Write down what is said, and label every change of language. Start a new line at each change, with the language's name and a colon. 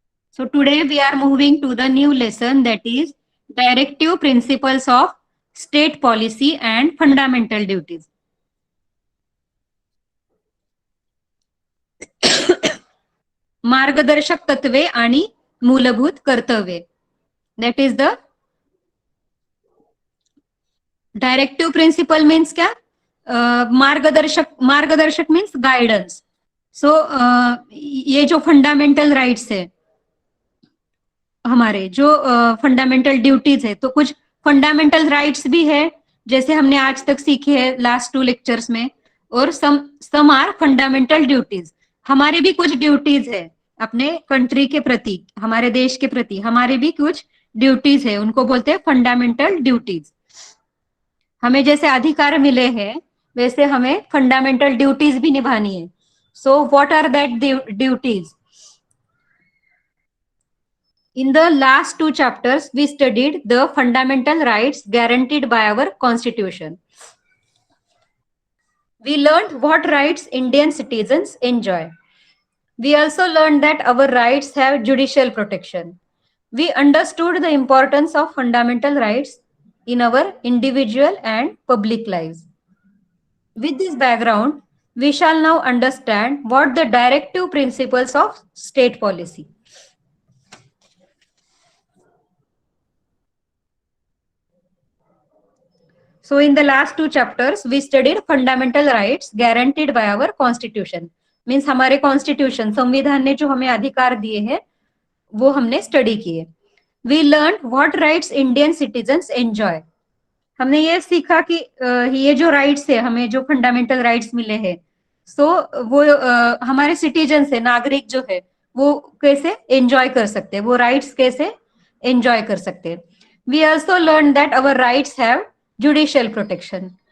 English: So today we are moving to the new lesson, that is directive principles of state policy and fundamental duties.
Marathi: मार्गदर्शक तत्वे आणि मूलभूत कर्तव्ये.
English: That is the directive principle means क्या?
Hindi: मार्गदर्शक means guidance. सो ये जो फंडामेंटल राइट्स है हमारे, जो फंडामेंटल ड्यूटीज है, तो कुछ फंडामेंटल राइट्स भी है जैसे हमने आज तक सीखे हैं लास्ट 2 लेक्चर्स में, और
English: Some are fundamental duties.
Hindi: हमारे भी कुछ ड्यूटीज है अपने कंट्री के प्रति, हमारे देश के प्रति हमारे भी कुछ ड्यूटीज है, उनको बोलते हैं फंडामेंटल ड्यूटीज. हमें जैसे अधिकार मिले हैं वैसे हमें फंडामेंटल ड्यूटीज भी निभानी है.
English: So what are that duties? In the last 2 chapters, we studied the fundamental rights guaranteed by our constitution. We learned what rights Indian citizens enjoy. We also learned that our rights have judicial protection. We understood the importance of fundamental rights in our individual and public lives. With this background, we shall now understand what the directive principles of state policy. So in the last 2 chapters, we studied fundamental rights guaranteed by our constitution.
Hindi: Means हमारे constitution, संविधान ने जो हमें अधिकार दिए हैं वो हमने स्टडी किए.
English: We learned what rights Indian citizens enjoy.
Hindi: हमने ये सीखा कि ये जो राइट्स है, हमें जो फंडामेंटल राइट्स मिले हैं, सो वो हमारे सिटीजन है, नागरिक जो है वो कैसे एंजॉय कर सकते हैं, वो राइट्स कैसे एंजॉय कर सकते हैं.
English: We also learn that our rights have judicial protection.